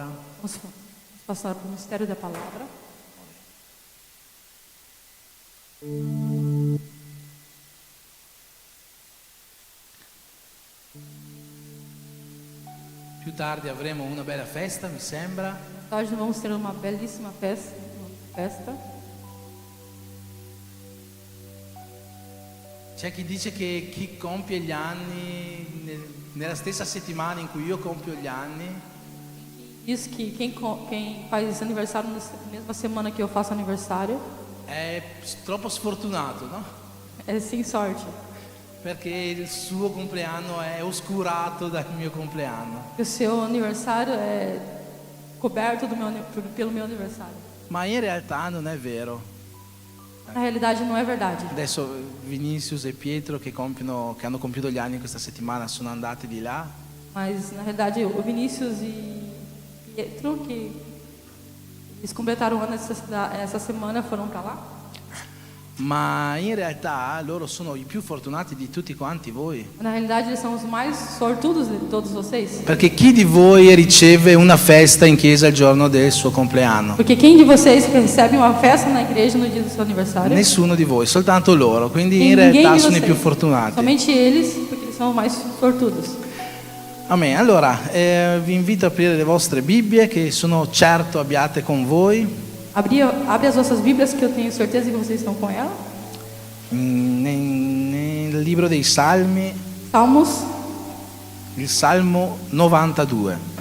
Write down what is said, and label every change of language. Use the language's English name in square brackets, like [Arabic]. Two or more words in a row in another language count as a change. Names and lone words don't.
[Portuguese] Vamos passar para o mistério da palavra. [Italian] Più tardi avremo una bella festa, mi sembra. [Portuguese] Hoje vamos ter uma belíssima festa. [Italian] C'è chi dice che chi compie gli anni nella stessa settimana in cui io compio gli anni [Portuguese] Diz que quem faz aniversário na mesma semana que eu faço aniversário [Italian] è troppo sfortunato, no? [Portuguese] é sem sorte. [Italian] Perché il suo compleanno è oscurato dal mio compleanno. [Portuguese] O seu aniversário é coberto pelo meu aniversário. [Italian] Ma in realtà non è vero. [Portuguese] Na realidade não é verdade. [Italian] Adesso Vinicius e Pietro che hanno compiuto gli anni questa settimana sono andati di là. [Portuguese] Mas na realidade o Vinícius e Pietro, que eles completaram o ano essa semana, foram para lá. [Italian] Ma in realtà loro sono i più fortunati di tutti quanti voi. [Portuguese] Na realidade eles são os mais sortudos de todos vocês. [Italian] Perché chi di voi riceve una festa in chiesa il giorno del suo compleanno? [Portuguese] Porque quem de vocês recebe uma festa na igreja no dia do seu aniversário? [Italian] Nessuno di voi, soltanto loro. Quindi [Portuguese] E [Italian] in [Portuguese] ninguém [Italian] realtà [Portuguese] de [Italian] sono i [Portuguese] vocês. [Italian] più fortunati. [Portuguese] Somente eles, porque eles são os mais sortudos. [Italian] Amen. Allora, vi invito a aprire le vostre Bibbie che sono certo abbiate con voi. [Portuguese] Abre as vossas Bíblias, que eu tenho certeza que vocês estão com ela. [Italian] Nel libro dei Salmi, [Portuguese] Salmos, [Italian] il Salmo 92.